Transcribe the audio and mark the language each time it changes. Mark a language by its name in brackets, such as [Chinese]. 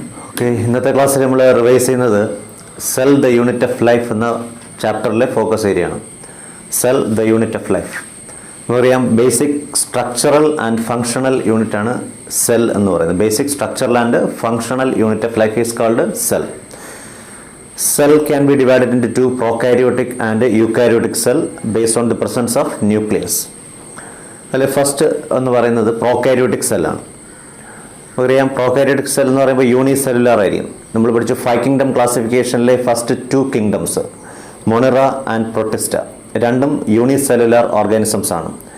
[Malayalam] Okay, ഇന്നത്തെ ക്ലാസ്സിൽ നമ്മൾ റിവൈസ് ചെയ്യുന്നത് cell the unit of life എന്ന ചാപ്റ്ററിലെ ഫോക്കസ് ഏരിയയാണ്. Cell the unit of life നമുക്കറിയാം. [English] basic structural and functional unit [Malayalam] ആണ് സെൽ എന്ന് പറയുന്നത്. [English] Basic structural and functional unit of life is called cell. Cell can be divided into two, prokaryotic and eukaryotic cell, based on the presence of nucleus. [Malayalam] അതിൽ first എന്ന് പറയുന്നത് prokaryotic സെല്ലാണ്. നമുക്കറിയാം prokaryotic cell എന്ന് പറയുമ്പോൾ unicellular ആയിരിക്കും. നമ്മൾ പഠിച്ച 5 kingdom ക്ലാസിഫിക്കേഷനിലെ first 2 kingdoms Monera and Protista രണ്ടും യൂണിസെല്ലുലാർ ഓർഗാനിസംസ് ആണ്.